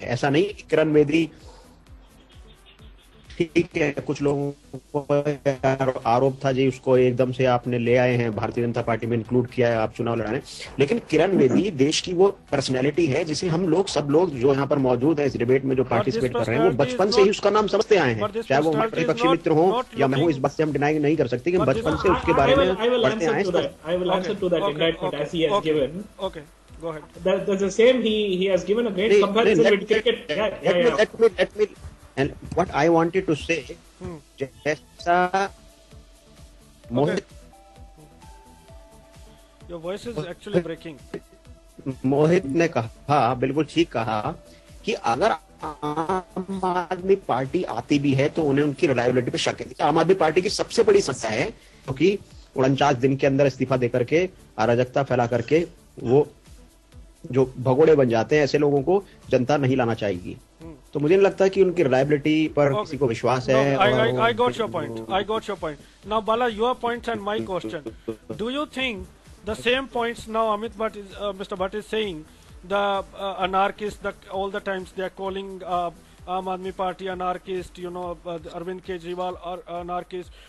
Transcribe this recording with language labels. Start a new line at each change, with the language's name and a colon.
Hindi: ऐसा नहीं कि किरण बेदी, ठीक है, कुछ लोगों को आरोप था जी उसको एकदम से आपने ले आए हैं भारतीय जनता पार्टी में इंक्लूड किया है आप चुनाव लड़ाने, लेकिन किरण बेदी देश की वो पर्सनैलिटी है जिसे हम लोग सब लोग जो यहाँ पर मौजूद है इस डिबेट में जो पार्टिसिपेट कर रहे हैं वो बचपन से ही उसका नाम समझते आए हैं, चाहे वो हमारे प्रतिपक्षी मित्र हो या मैं हूँ। इस बात से हम डिनाई नहीं कर सकते कि बचपन से उसके बारे में पढ़ते आए हैं।
English: I will answer to that in that point as he has given. Okay, go ahead. That's the same. He has given a great comparison with cricket. Let me and what I wanted to say,
Hindi: जैसा मोहित,
English: Your voice is actually breaking.
Hindi: मोहित ने कहा, बिल्कुल ठीक कहा कि अगर आम आदमी पार्टी आती भी है तो उन्हें उनकी रिलायबिलिटी पे शक है। आम आदमी पार्टी की सबसे बड़ी समस्या है क्योंकि 49 दिन के अंदर इस्तीफा दे करके, अराजकता फैला करके वो जो भगोड़े बन जाते हैं, ऐसे लोगों को जनता नहीं लाना चाहेगी। तो मुझे नहीं लगता कि उनकी रिलायबिलिटी पर किसी को विश्वास है।
English: I got your point. Now Bala, your points and my question. Do you think the same points now Amit Bhatt is, Mr. Bhatt is saying the anarchists, all the times they are calling Aam Aadmi Party anarchist, Arvind Kejriwal are anarchist.